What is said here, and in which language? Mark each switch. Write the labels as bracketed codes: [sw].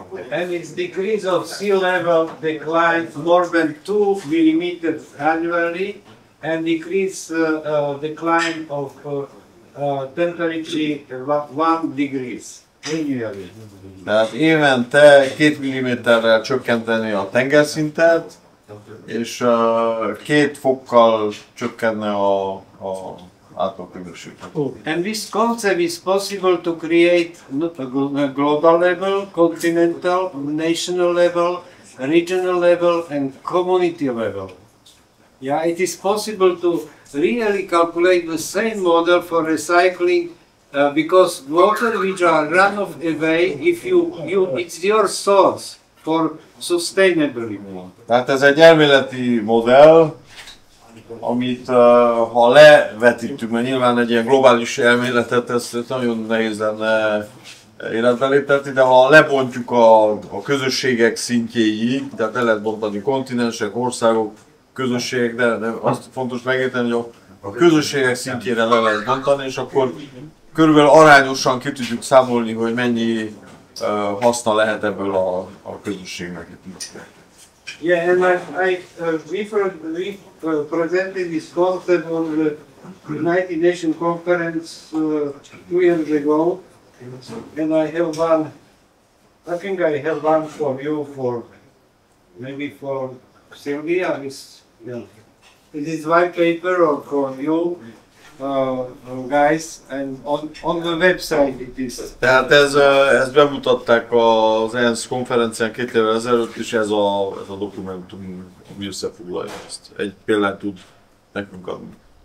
[en] And its decrease of sea level decline more than 2 millimeters annually, and decrease decline of temperature 1 degrees annually. [hu] Tehát évente 2 mm-rel csökkenteni a tengerszintet, és 2 fokkal csökkenne a átlagköbesség. [en] And this concept is possible to create a global level, continental, national level, regional level, and community level. Yeah, it is possible to really calculate the same model for recycling because water which are run off away, if it's your source for sustainability. [hu] Tehát ez egy elméleti modell, amit ha levetítünk, mert nyilván egy ilyen globális elméletet, ezt nagyon nehéz lenne életbe léptetni, de ha lebontjuk a közösségek szintjéig, tehát le lehet bontani kontinensek, országok, közösségek, de azt fontos megérteni, hogy a közösségek szintjére le lehet bontani, és akkor körülbelül arányosan ki tudjuk számolni, hogy mennyi haszna lehet ebből a közösségnek. [en] Yeah, and we presented this concept on the United Nations conference 2 years ago, and I think I have one for you, maybe for Sylvia. This is white paper or for you guys, and on the website it is. [hu] Tehát ezt bemutatták az ENSZ konferencián 2 évvel ezelőtt, és ez a dokumentum, ami összefoglalja ezt. Egy példát tud nekünk adni.